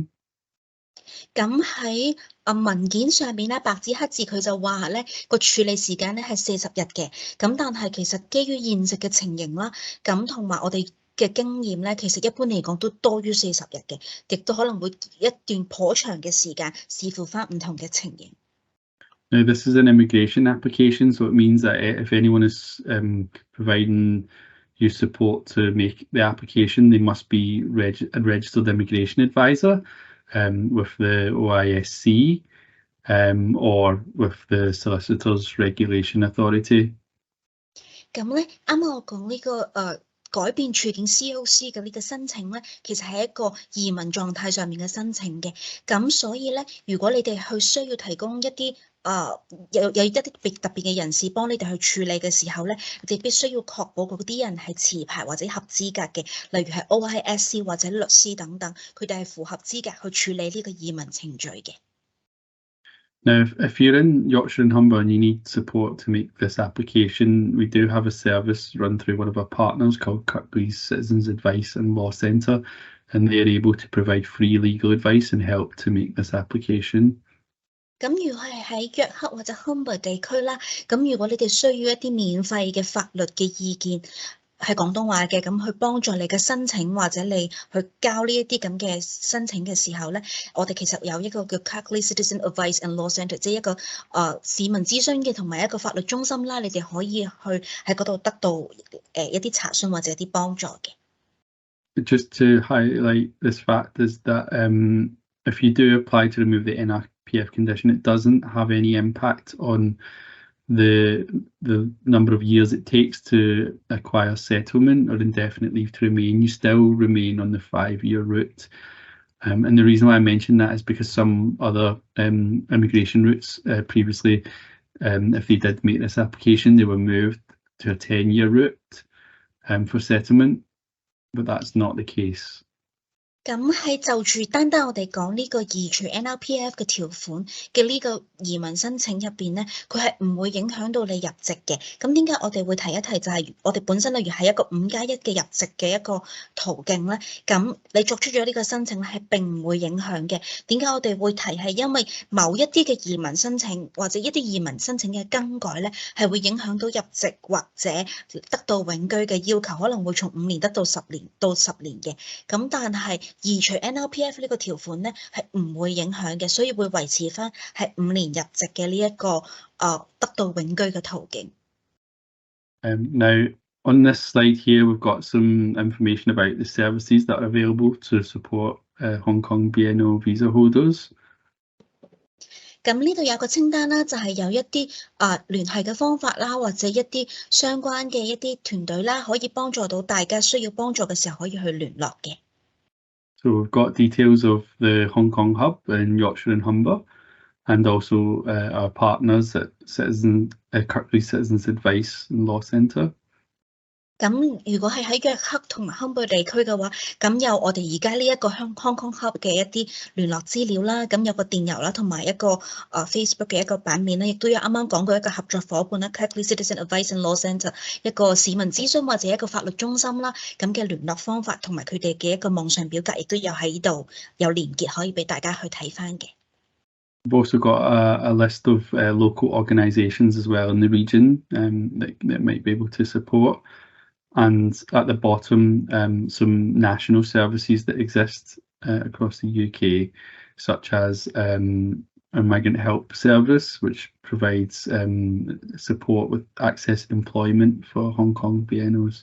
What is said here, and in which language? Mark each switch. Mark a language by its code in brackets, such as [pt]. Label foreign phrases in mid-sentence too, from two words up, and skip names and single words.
[yue] 咁喺文件上面咧，白紙黑字佢就話咧個處理時間咧係40日嘅，咁但係其實基於現實嘅情形啦，咁同埋我哋嘅經驗咧，其實一般嚟講都多於40日嘅，亦都可能會一段頗長嘅時間，視乎翻唔同嘅情形。 [en] Now, this is an immigration application, so it means that if anyone is providing you support to make the application, they must be a registered immigration advisor with the OISC or with the Solicitors Regulation Authority. [yue] 咁咧，啱啱我講呢個改變處境 COC 嘅呢個申請咧，其實係一個移民狀態上面嘅申請嘅。咁所以咧，如果你哋去需要提供一啲有一啲特別嘅人士幫你哋去處理嘅時候咧，你哋必須要確保嗰啲人係持牌或者合資格嘅，例如係 OISC 或者律師等等，佢哋係符合資格去處理呢個移民程序嘅。 [en] Now, if you're in Yorkshire and Humber and you need support to make this application, we do have a service run through one of our partners called Kirklees Citizens Advice and Law Centre, and they're able to provide free legal advice and help to make this application. [yue] 咁如果係喺約克或者 Humber 地區啦，咁如果你哋需要一啲免費嘅法律嘅意見，係廣東話嘅，咁去幫助你嘅申請或者你去交呢一啲咁嘅申請嘅時候咧，我哋其實有一個叫 Kirklees Citizen Advice and Law Centre，即係一個市民諮詢嘅同埋一個法律中心啦，你哋可以去喺嗰度得到一啲查詢或者一啲幫助嘅。 [en] Just to highlight this fact is that if you do apply to remove the NRPF condition, it doesn't have any impact on the number of years it takes to acquire settlement or indefinite leave to remain. You still remain on the 5-year route. And the reason why I mention that is because some other immigration routes previously, if they did make this application, they were moved to a 10-year route for settlement, but that's not the case. [yue] 咁喺就住單單我哋講呢個移除 NRPF 嘅條款嘅呢個移民申請入邊咧，佢係唔會影響到你入籍嘅。咁點解我哋會提一提就係我哋本身例如係一個5+1嘅入籍嘅一個途徑咧，咁你作出咗呢個申請咧係並唔會影響嘅。點解我哋會提係因為某一啲嘅移民申請或者一啲移民申請嘅更改咧係會影響到入籍或者得到永居嘅要求，可能會從5年得到10年嘅。咁但係移除 NRPF 呢個條款咧係唔會影響嘅，所以會維持翻係5年入籍嘅呢一個得到永居嘅途徑。 [en] Now on this slide here, we've got some information about the services that are available to support Hong Kong BNO visa holders. [yue] 咁呢度有個清單啦，就係有一啲聯繫嘅方法啦，或者一啲相關嘅一啲團隊啦，可以幫助到大家需要幫助嘅時候可以去聯絡嘅。 [en] So we've got details of the Hong Kong hub in Yorkshire and Humber, and also our partners at Kirklees Citizens Advice and Law Centre. [yue] 咁如果係喺約克同埋亨伯地區嘅話，咁有我哋而家呢一個Hong Kong hub 嘅一啲聯絡資料啦，咁有個電郵啦，同埋一個Facebook 嘅一個版面咧，亦都有啱啱講過一個合作伙伴啦 Kirklees Citizens Advice and Law Centre 一個市民諮詢或者一個法律中心啦，咁嘅聯絡方法同埋佢哋嘅一個網上表格，亦都有喺度有連結可以俾大家去睇翻嘅。 [en] We've also got a list of local organisations as well in the region that might be able to support. And at the bottom, some national services that exist across the UK, such as a migrant help service, which provides support with access to employment for Hong Kong BNOs.